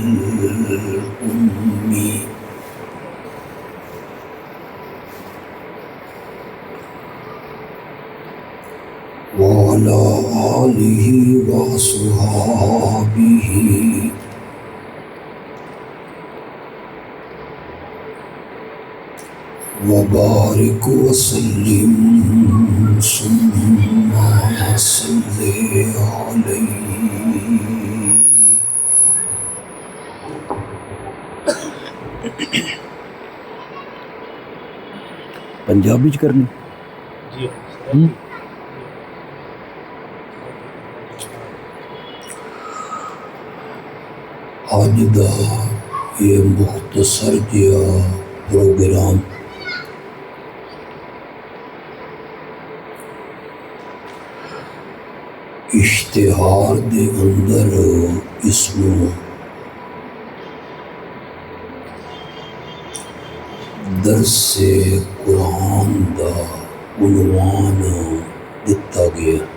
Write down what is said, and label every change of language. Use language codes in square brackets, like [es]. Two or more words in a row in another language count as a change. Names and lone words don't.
[ar] الأمي وعلى آله وصحابه وبارك وسلم ثم صل عليه. [pa] پنجابی چ کرنی آج دا یہ مختصر جہا پروگرام اشتہار دے اندر اس نو درس قرآن دا عنوان دتا گیا.